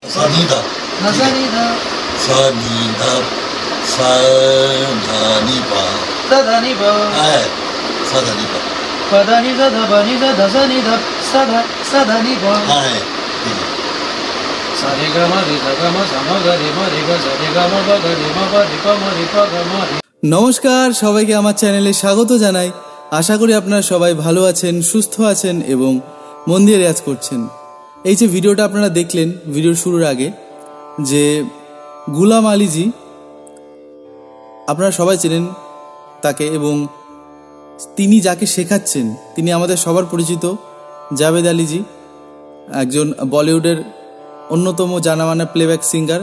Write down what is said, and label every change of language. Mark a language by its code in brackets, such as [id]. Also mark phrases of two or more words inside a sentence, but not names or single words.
[hi] सा नी धा सा नी धा सा नी धा सा धा नी पा सा धा नी पा है सा धा नी पा पा धा नी सा धा पा नी सा धा सा नी धा सा धा नी पा है सा रे गा मा रे गा मा सा मा गा रे मा रे गा सा रे गा मा पा गा रे मा पा रे पा मा रे पा गा मा। [bn] নমস্কার, সবাইকে আমার চ্যানেলে স্বাগত জানাই। আশা করি আপনারা সবাই ভালো আছেন, সুস্থ আছেন এবং মন দিয়ে রেয়াজ করছেন। এই যে ভিডিওটা আপনারা দেখলেন ভিডিওর শুরুর আগে, যে গুলাম আলীজি, আপনারা সবাই চেনেন তাকে এবং তিনি যাকে শেখাচ্ছেন তিনি আমাদের সবার পরিচিত জাভেদ আলীজি, একজন বলিউডের অন্যতম জানামানা [en] playback singer.